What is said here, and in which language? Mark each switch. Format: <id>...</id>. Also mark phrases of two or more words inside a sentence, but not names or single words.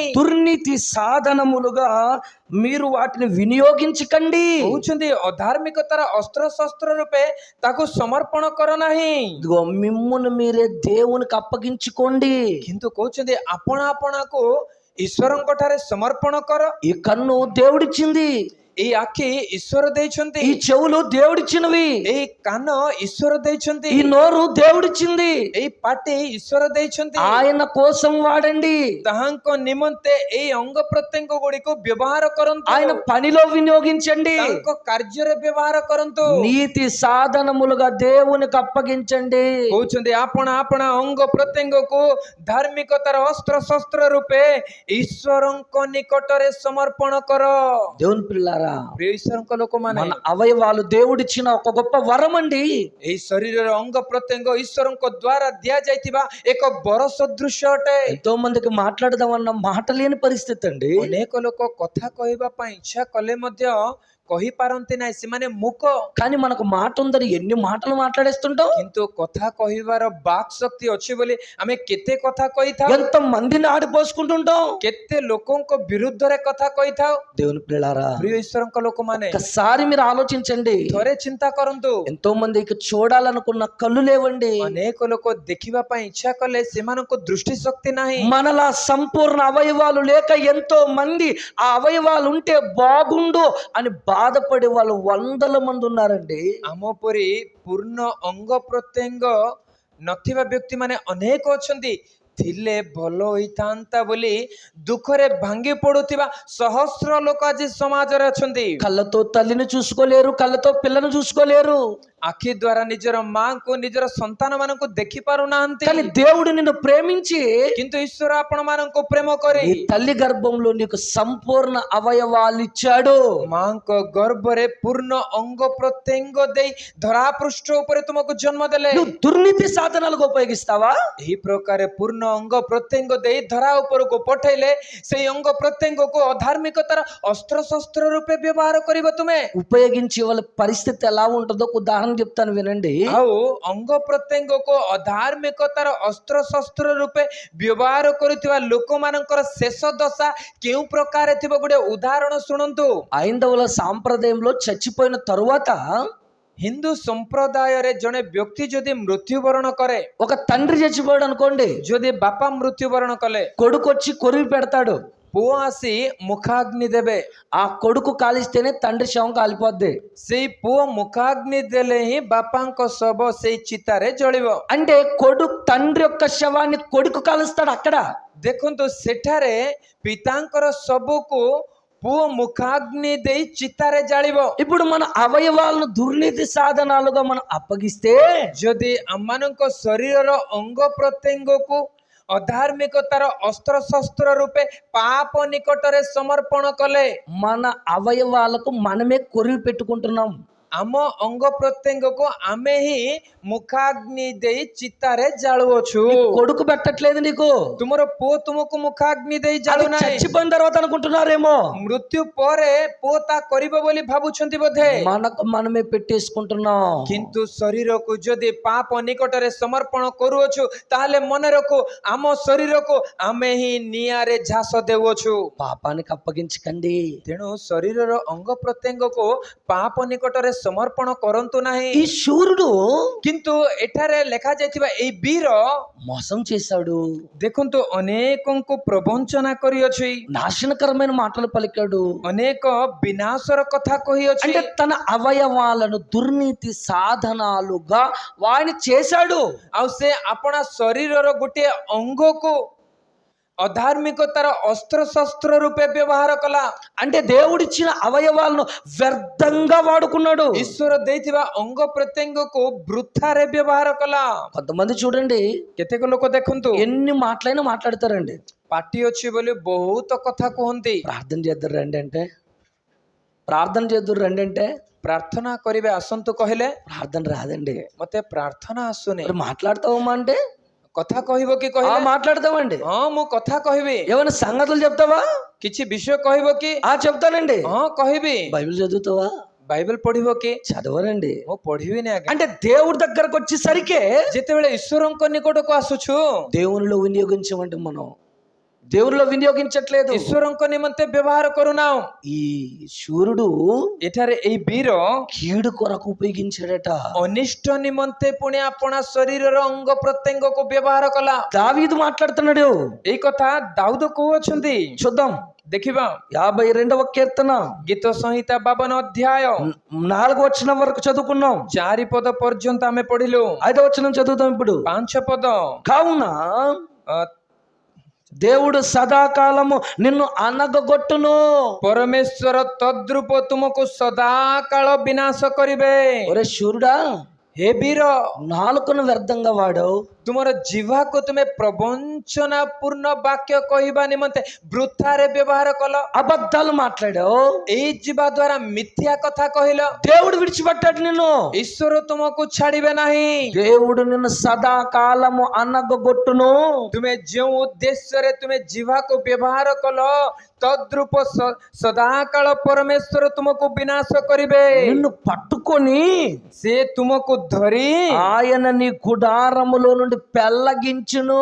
<te>దుర్నీతి సాధనములుగా మీరు వాటిని వినియోగించకండి.</te> <or>କହୁଛନ୍ତି ଅଧାର୍ମିକତାର ଅସ୍ତ୍ର ଶସ୍ତ୍ର ରୂପେ ତାକୁ ସମର୍ପଣ କର ନାହିଁ,</or> <te>ఇదిగో మిమ్మును మీరే దేవునికి అప్పగించుకోండి.</te> <or>କିନ୍ତୁ କହୁଛନ୍ତି ଆପଣ ଆପଣାକୁ ଈଶ୍ୱରଙ୍କ ଠାରେ ସମର୍ପଣ କର।</or> <te>ఈ కన్ను దేవుడిచ్చింది,</te> <or>ଏଇ ଆଖି ଈଶ୍ୱର ଦେଇଛନ୍ତି,</or> <te>ఈ చెవులు దేవుడిచ్చినవి,</te> <or>ଏଇ କାନ ଈଶ୍ୱର ଦେଇଛନ୍ତି,</or> <te>ఈ నోరు దేవుడిచ్చింది.</te> <or>ଏଇ ପାଟି ଈଶ୍ୱର ଦେଇଛନ୍ତି।</or> <te>ఆయన కోసం వాడండి.</te> <or>ତାହାଙ୍କ ନିମନ୍ତେ ଏଇ ଅଙ୍ଗ ପ୍ରତ୍ୟଙ୍ଗ ଗୁଡ଼ିକୁ ବ୍ୟବହାର କରନ୍ତୁ,</or> <te>ఆయన పనిలో వినియోగించండి.</te> <or>ତାଙ୍କ କାର୍ଯ୍ୟରେ ବ୍ୟବହାର କରନ୍ତୁ।</or> <te>నీతి సాధనములుగా దేవునికి అప్పగించండి.</te> <or>କହୁଛନ୍ତି ଆପଣ ଆପଣା ଅଙ୍ଗ ପ୍ରତ୍ୟଙ୍ଗକୁ ଧାର୍ମିକତାର ଅସ୍ତ୍ର ଶସ୍ତ୍ର ରୂପେ ଈଶ୍ୱରଙ୍କ ନିକଟରେ ସମର୍ପଣ କର।</or> <te>దేవుని పిల్లారా,</te> <or>ପ୍ରିୟ ଈଶ୍ୱରଙ୍କ ଲୋକମାନେ,</or> <te>మన అవయవాలు దేవుడిచ్చిన ఒక గొప్ప వరం అండి.</te> <or>ଏହି ଶରୀରର ଅଙ୍ଗ ପ୍ରତ୍ୟଙ୍ଗ ଈଶ୍ୱରଙ୍କ ଦ୍ୱାରା ଦିଆଯାଇଥିବା ଏକ ବର ସଦୃଶ ଅଟେ।</or> <te>ఎంతో మందికి మాట్లాడదామన్న మాట లేని పరిస్థితి అండి.</te> <or>ଅନେକ ଲୋକ କଥା କହିବା ପାଇଁ ଇଚ୍ଛା କଲେ ମଧ୍ୟ କହିପାରନ୍ତି ନାହିଁ, ସେମାନେ ମୂକ।</or> <te>కానీ మనకు మాట ఉందని ఎన్ని మాటలు మాట్లాడేస్తుంటాం.</te> <or>କିନ୍ତୁ କଥା କହିବାର ବାକ୍ ଶକ୍ତି ଅଛି ବୋଲି ଆମେ କେତେ କଥା କହିଥାଉ,</or> <te>ఎంత మందిని ఆడిపోసుకుంటుంటాం.</te> <or>କେତେ ଲୋକଙ୍କ ବିରୁଦ୍ଧରେ କଥା କହିଥାଉ।</or> <te>దేవుని పిల్లారా,</te> <or>ପ୍ରିୟ ଈଶ୍ୱରଙ୍କ ଲୋକମାନେ,</or> <te>ఒక్కసారి మీరు ఆలోచించండి.</te> <or>ଥରେ ଚିନ୍ତା କରନ୍ତୁ,</or> <te>ఎంతో మందికి చూడాలనుకున్న కళ్ళు లేవండి.</te> <or>ଅନେକ ଲୋକ ଦେଖିବା ପାଇଁ ଇଚ୍ଛା କଲେ ସେମାନଙ୍କୁ ଦୃଷ୍ଟି ଶକ୍ତି ନାହିଁ।</or> <te>మనలా సంపూర్ణ అవయవాలు లేక ఎంతో మంది ఆ అవయవాలు ఉంటే బాగుండు అని బాధపడే వాళ్ళు వందల మంది ఉన్నారండి.</te> <or>ଆମ ପରି ପୂର୍ଣ୍ଣ ଅଙ୍ଗ ପ୍ରତ୍ୟଙ୍ଗ ନଥିବା ବ୍ୟକ୍ତି ମାନେ ଅନେକ ଅଛନ୍ତି। ଥିଲେ ଭଲ ହୋଇଥାନ୍ତା ବୋଲି ଦୁଃଖରେ ଭାଙ୍ଗି ପଡୁଥିବା ସହସ୍ର ଲୋକ ଆଜି ସମାଜରେ ଅଛନ୍ତି।</or> <te>కళ్ళతో తల్లిని చూసుకోలేరు, కళ్ళతో పిల్లను చూసుకోలేరు.</te> <or>ଆଖି ଦ୍ୱାରା ନିଜର ମାଙ୍କୁ, ନିଜର ସନ୍ତାନ ମାନଙ୍କୁ ଦେଖି ପାରୁନାହାନ୍ତି,</or> <te>కానీ దేవుడు నిన్ను ప్రేమించి</te> <or>କିନ୍ତୁ ଈଶ୍ୱର ଆପଣ ମାନଙ୍କୁ ପ୍ରେମ କରି</or> <te>నీ తల్లి గర్భంలో నీకు సంపూర్ణ అవయవాలు ఇచ్చాడు.</te> <or>ମାଙ୍କ ଗର୍ଭରେ ପୂର୍ଣ୍ଣ ଅଙ୍ଗ ପ୍ରତ୍ୟଙ୍ଗ ଦେଇ ଧରା ପୃଷ୍ଠ ଉପରେ ତୁମକୁ ଜନ୍ମ ଦେଲେ।</or> <te>నువ్వు దుర్నీతి సాధనాలకు ఉపయోగిస్తావా?</te> <or>ଏହି ପ୍ରକାର ପୂର୍ଣ୍ଣ ଅଙ୍ଗ ପ୍ରତ୍ୟଙ୍ଗ ଦେଇ ଧରା ଉପରକୁ ପଠେଇଲେ ସେଇ ଅଙ୍ଗ ପ୍ରତ୍ୟଙ୍ଗକୁ ଅଧାର୍ମିକତାର ଅସ୍ତ୍ର ଶସ୍ତ୍ର ରୂପେ ବ୍ୟବହାର କରିବ ତୁମେ।</or> <te>ఉపయోగించే వాళ్ళ పరిస్థితి ఎలా ఉంటుందో ఉదాహరణ చెప్తాను వినండి.</te> <or>ଆଉ ଅଙ୍ଗ ପ୍ରତ୍ୟଙ୍ଗକୁ ଅଧାର୍ମିକତାର ଅସ୍ତ୍ର ଶସ୍ତ୍ର ରୂପେ ବ୍ୟବହାର କରୁଥିବା ଲୋକମାନଙ୍କର ଶେଷ ଦଶା କେଉଁ ପ୍ରକାର ଥିବ ଗୋଟେ ଉଦାହରଣ ଶୁଣନ୍ତୁ।</or> <te>ఐందవుల సాంప్రదాయంలో చచ్చిపోయిన తరువాత</te> <or>ହିନ୍ଦୁ ସମ୍ପ୍ରଦାୟରେ ଜଣେ ବ୍ୟକ୍ତି ଯଦି ମୃତ୍ୟୁବରଣ କରେ,</or> <te>ఒక తండ్రి చచ్చిపోయాడు అనుకోండి,</te> <or>ଯଦି ବାପା ମୃତ୍ୟୁବରଣ କଲେ,</or> <te>కొడుకు వచ్చి కొరివి పెడతాడు.</te> <or>ପୁଅ ଆସି ମୁଖାଗ୍ନି ଦେବେ।</or> <te>ఆ కొడుకు కాలిస్తేనే తండ్రి శవం కాలిపోద్ది.</te> <or>ସେଇ ପୁଅ ମୁଖାଗ୍ନି ଦେଲେ ହିଁ ବାପାଙ୍କ ଶବ ସେଇ ଚିତାରେ ଜଳିବ।</or> <te>అంటే తండ్రి యొక్క శవాన్ని కొడుకు కాలుస్తాడు అక్కడ.</te> <or>ଦେଖନ୍ତୁ, ସେଠାରେ ପିତାଙ୍କର ଶବକୁ ପୁଅ ମୁଖାଗ୍ନି ଦେଇ ଚିତାରେ ଜାଳିବ।</or> <te>ఇప్పుడు మన అవయవాలను దుర్నీతి సాధనాలుగా మనం అప్పగిస్తే</te> <or>ଯଦି ଆମମାନଙ୍କ ଶରୀରର ଅଙ୍ଗ ପ୍ରତ୍ୟଙ୍ଗକୁ ଅଧାର୍ମିକତାର ଅସ୍ତ୍ରଶସ୍ତ୍ର ରୂପେ ପାପ ନିକଟରେ ସମର୍ପଣ କଲେ।</or> <te>మన అవయవాలకు మనమే కొరివి పెట్టుకుంటున్నాం.</te> <or>ଆମ ଅଙ୍ଗ ପ୍ରତ୍ୟଙ୍ଗକୁ ଆମେ ହିଁ ମୁଖାଗ୍ନି ଦେଇ ଚିତାରେ ଜାଳୁଅଛୁ।</or> <te>నీ కొడుకు పెట్టట్లేదు నీకు,</te> <or>ତୁମର ପୁଅ ତୁମକୁ ମୁଖାଗ୍ନି ଦେଇ</or> <te>అది</te> <or>ଜାଳୁନାହିଁ।</or> <te>చచ్చిపోయిన తర్వాత అనుకుంటున్నారేమో.</te> <or>ମୃତ୍ୟୁ ପରେ ପୁଅ ତା କରିବ ବୋଲି ଭାବୁଛନ୍ତି ବୋଧେ।</or> <te>మనకు మనమే పెట్టేసుకుంటున్నాం.</te> <or>କିନ୍ତୁ ଶରୀରକୁ ଯଦି ପାପ ନିକଟରେ ସମର୍ପଣ କରୁଅଛୁ ତାହେଲେ ମନେ ରଖୁ ଆମ ଶରୀରକୁ ଆମେ ହିଁ ନିଆଁରେ ଝାସ ଦେଉଅଛୁ।</or> <te>పాపానికి అప్పగించకండి.</te> <or>ତେଣୁ ଶରୀରର ଅଙ୍ଗ ପ୍ରତ୍ୟଙ୍ଗକୁ ପାପ ନିକଟରେ ସମର୍ପଣ କରନ୍ତୁ ନାହିଁ।</or> <te>ఈ శూరుడు</te> <or>କିନ୍ତୁ ଏଠାରେ ଲେଖାଯାଇଥିବା ଏଇ ବୀର</or> <te>మోసం చేశాడు,</te> <or>ଦେଖନ୍ତୁ ଅନେକଙ୍କୁ ପ୍ରବଞ୍ଚନା କରିଅଛି,</or> <te>నాశనకరమైన మాటలు పలికాడు.</te> <or>ଅନେକ ବିନାଶର କଥା କହିଅଛି।</or> <te>అంటే తన అవయవాలను దుర్నీతి సాధనాలుగా వాడిని చేశాడు.</te> <or>ଆଉ ସେ ଆପଣା ଶରୀରର ଗୋଟିଏ ଅଙ୍ଗକୁ ଅଧାର୍ମିକତାର ଅସ୍ତ୍ରଶସ୍ତ୍ର ରୂପେ ବ୍ୟବହାର କଲା।</or> <te>అంటే దేవుడిచ్చిన అవయవాలను వ్యర్థంగా వాడుకున్నాడు.</te> <or>ଈଶ୍ୱର ଦେଇଥିବା ଅଙ୍ଗ ପ୍ରତ୍ୟଙ୍ଗକୁ ବୃଥାରେ ବ୍ୟବହାର କଲା।</or> <te>కొంతమంది చూడండి,</te> <or>କେତେକ ଲୋକ ଦେଖନ୍ତୁ</or> <te>ఎన్ని మాటలైనా మాట్లాడతారండి.</te> <or>ପାଟି ଅଛି ବୋଲି ବହୁତ କଥା କୁହନ୍ତି।</or> <te>ప్రార్థన చేద్దరు రండి అంటే, ప్రార్థన చేద్దరు రండి అంటే</te> <or>ପ୍ରାର୍ଥନା କରିବେ ଆସନ୍ତୁ କହିଲେ</or> <te>ప్రార్థన రాదండి.</te> <or>ମତେ ପ୍ରାର୍ଥନା ଆସୁନି।</or> <te>మరి మాట్లాడతావమ్మా అంటే</te> <or>କଥା କହିବ କି</or> <te>ఆ</te> <or>କହିଲେ</or> <te>మాట్లాడతామండి.</te> <or>ହଁ ମୁଁ କଥା କହିବି।</or> <te>ఏమైనా సంగతులు చెప్తావా?</te> <or>କିଛି ବିଷୟ କହିବ କି?</or> <te>ఆ చెప్తానండి.</te> <or>ହଁ କହିବି।</or> <te>బైబిల్ చదువుతావా?</te> <or>ବାଇବେଲ ପଢିବ କି?</or> <te>చదవరండి.</te> <or>ମୁଁ ପଢିବିନି ଆଜ୍ଞା।</or> <te>అంటే దేవుడి దగ్గరకు వచ్చేసరికి</te> <or>ଯେତେବେଳେ ଈଶ୍ୱରଙ୍କ ନିକଟକୁ ଆସୁଛୁ</or> <te>దేవునిలో వినియోగించమంటే మనం దేవునిలో వినియోగించట్లేదు.</te> <or>ଈଶ୍ୱରଙ୍କ ନିମନ୍ତେ ବ୍ୟବହାର କରୁନାହୁଁ।</or> <te>ఈ శూరుడు</te> <or>ଏଠାରେ ଏଇ ବୀର</or> <te>కీడు కొరకు ఉపయోగించాడట.</te> <or>ଅନିଷ୍ଟ ନିମନ୍ତେ ପୁଣି ଆପଣା ଶରୀରର ଅଙ୍ଗ ପ୍ରତ୍ୟଙ୍ଗକୁ ବ୍ୟବହାର କଲା।</or> <te>దావీదు మాట్లాడుతున్నాడు.</te> <or>ଏଇ କଥା ଦାଉଦ କହୁଅଛନ୍ତି।</or> <te>చూద్దాం.</te> <or>ଦେଖିବା</or> <te>52వ కీర్తన</te> <or>ଗୀତ ସଂହିତା 52 ଅଧ୍ୟାୟ</or> <te>4వ వచనం వరకు చదువుకున్నాం.</te> <or>4 పଦ పର୍ଯ୍ୟନ୍ତ ଆମେ ପଢିଲୁ।</or> <te>5వ వచనం చదువుతాం ఇప్పుడు.</te> <or>5 పଦ</or> <te>కావున దేవుడు సదాకాలము నిన్ను అనగగొట్టును.</te> <or>ପରମେଶ୍ୱର ତଦ୍ରୂପ ତୁମକୁ ସଦାକାଳ ବିନାଶ କରିବେ।</or> <te>ఒరే శూరుడా,</te> <or>ହେ ବୀର</or> <te>నాలుకను వ్యర్థంగా వాడావు,</te> <or>ତୁମର ଜିହ୍ବାକୁ ତୁମେ ପ୍ରବଞ୍ଚନା ପୂର୍ଣ୍ଣ ବାକ୍ୟ କହିବା ନିମନ୍ତେ ବୃଥାରେ ବ୍ୟବହାର କଲ।</or> <te>అబద్ధాలు మాట్లాడావు,</te> <or>ଏଇ ଯିବା ଦ୍ୱାରା ମିଥ୍ୟା କଥା କହିଲ।</or> <te>దేవుడు విడిచిపెట్టాడు నిన్ను.</te> <or>ଈଶ୍ୱର ତୁମକୁ ଛାଡିବେ ନାହିଁ।</or> <te>దేవుడు నిన్ను సదాకాలము అనగగొట్టును.</te> <or>ତୁମେ ଯେଉଁ ଉଦ୍ଦେଶ୍ୟରେ ତୁମେ ଜିହ୍ବାକୁ ବ୍ୟବହାର କଲ ତଦ୍ରୂପ ସଦାକାଳ ପରମେଶ୍ୱର ତୁମକୁ ବିନାଶ କରିବେ।</or> <te>నిన్ను పట్టుకొని</te> <or>ସେ ତୁମକୁ ଧରି</or> <te>ఆయన నీ గుడారములో నుండి పెళ్ళగించును.</te>